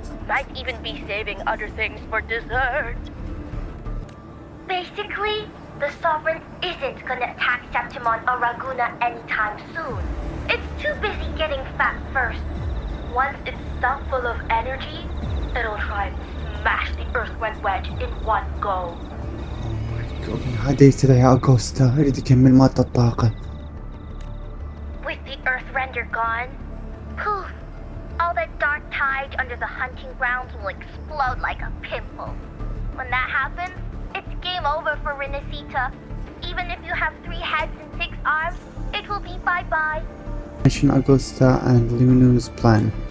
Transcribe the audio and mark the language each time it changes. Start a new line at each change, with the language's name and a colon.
English: Might even be saving other things for dessert. Basically, the Sovereign isn't gonna attack Septimon or Raguna anytime soon. It's too busy getting fat first. Once it's stuffed full of energy, it'll try and smash the Earthwind wedge in one go.
Arabic: هذا يستدعي اوغستا يريد يكمل مادة الطاقة.
English: With the Earthrender gone, poof! All that dark tide under the hunting grounds will explode like a pimple. When that happens, it's game over for Renacita. Even if you have 3 heads and 6 arms, it will be bye-bye. Mention Augusta and Lunu's plan.